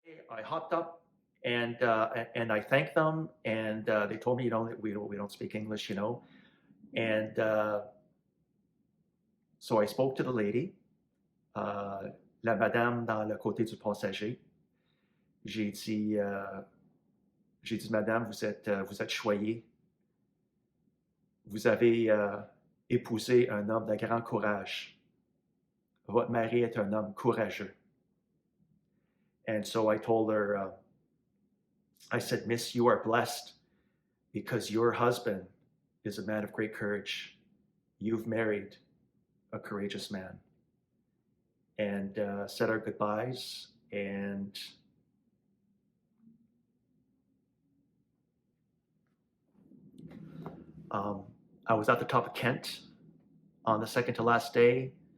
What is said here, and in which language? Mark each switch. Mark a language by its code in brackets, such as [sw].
[en] I hopped up and I thanked them, and they told me, that we don't speak English, and so I spoke to the lady, [fr] la madame dans le côté du passager. J'ai dit, madame, vous êtes choyée. Vous avez épousé un homme de grand courage. Votre mari est un homme courageux. [en] And so I told her, I said, Miss, you are blessed because your husband is a man of great courage. You've married a courageous man. And said our goodbyes, and I was at the top of Kent on the second to last day.